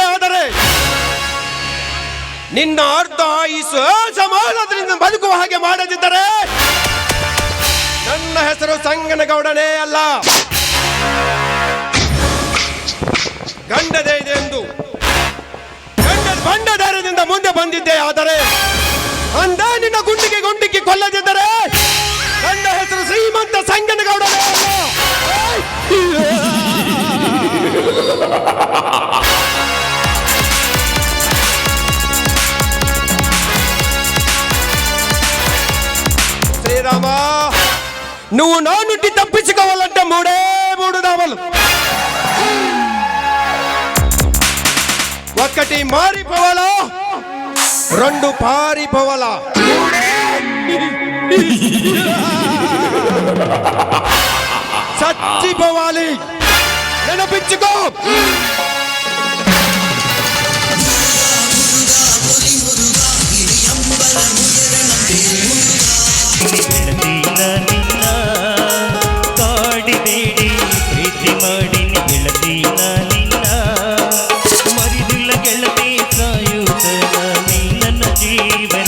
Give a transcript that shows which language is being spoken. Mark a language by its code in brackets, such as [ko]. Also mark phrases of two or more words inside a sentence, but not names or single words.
[kn] ಆದರೆ ನಿನ್ನ ಅರ್ಧ ಆಯುಸ್ಸು ಸಮಾನದಿಂದ ಬದುಕುವ ಹಾಗೆ ಮಾಡದಿದ್ದರೆ ನನ್ನ ಹೆಸರು ಸಂಗನಗೌಡನೇ ಅಲ್ಲ. ಗಂಡದೇ ಇದೆ ಎಂದು ಬಂಡ ಧೈರ್ಯದಿಂದ ಮುಂದೆ ಬಂದಿದ್ದೆ. ಆದರೆ ಅಂದ ನಿನ್ನ ಗುಂಡಿಗೆ ಕೊಲ್ಲದಿದ್ದರೆ ನನ್ನ ಹೆಸರು ಶ್ರೀಮಂತ ಸಂಗನಗೌಡನೇ ಅಲ್ಲ. [te] శ్రీరామ, నువ్వు నా నుండి తప్పించుకోవాలంటే మూడు దావలు. ఒకటి మారిపోవాలా, 2 పారిపోవాలా, చచ్చిపోవాలి. నెనపించుకో. [kn] ಕಾಡಿಬೇಡಿ ಪ್ರೀತಿ ಮಾಡಿ ಗೆಳತೀನ ನಿನ್ನ ಮರಿದಿಲ್ಲ ಗೆಳತಿ ಸಾಯುತ್ತನ ನೀ ನನ್ನ ಜೀವನ.